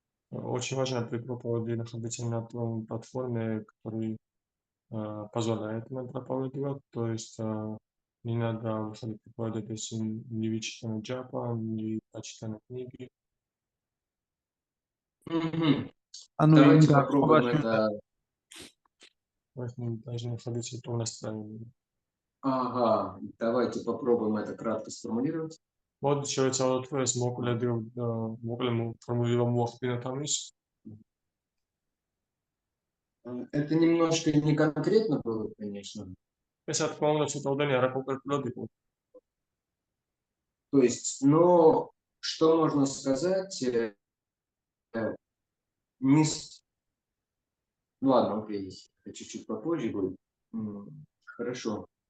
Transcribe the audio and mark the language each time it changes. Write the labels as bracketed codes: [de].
[ru] Очень важно при проповеди находиться на том платформе, который позволяет нам проповедовать, то есть не надо выходить проповедовать, если не вычитаны джапа, не прочитаны книги. Давайте попробуем это. Мы должны находиться в том настроении. Ага, давайте попробуем это кратко сформулировать. [ka] Вот შევეცადოთ ეს მოკლე ფორმულირება მოახდინოთ ამის. [ru] Это немножко не конкретно было, конечно. [ka] ეს რა თქმა უნდა ცოტა უდანი არაკონკრეტულად იყო. [ru] То есть, но что можно сказать? Ну ладно, окей, это чуть-чуть попозже будет. Хорошо.